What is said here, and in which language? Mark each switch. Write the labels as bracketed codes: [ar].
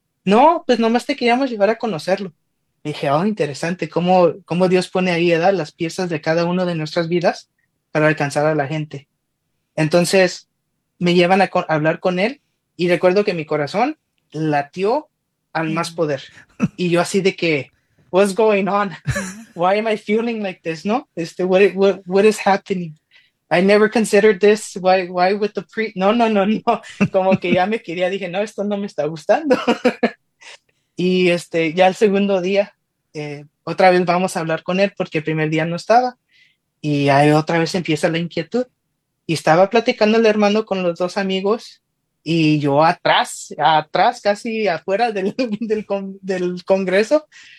[es] No, pues nomás te queríamos llevar a conocerlo. Y dije, oh, interesante, cómo Dios pone ahí, ¿verdad?, las piezas de cada uno de nuestras vidas para alcanzar a la gente. Entonces, me llevan a hablar con él y recuerdo que mi corazón latió al más poder. Y yo así de que, [en] what's going on? Why am I feeling like this? No, what is happening? I never considered this. Why with the pre? No, no, no, no. [es] Como que ya me quería, dije, no, esto no me está gustando. Y ya el segundo día, otra vez vamos a hablar con él porque el primer día no estaba. Y ahí otra vez empieza la inquietud. Y estaba platicando el hermano con los dos amigos y yo atrás, casi afuera del congreso.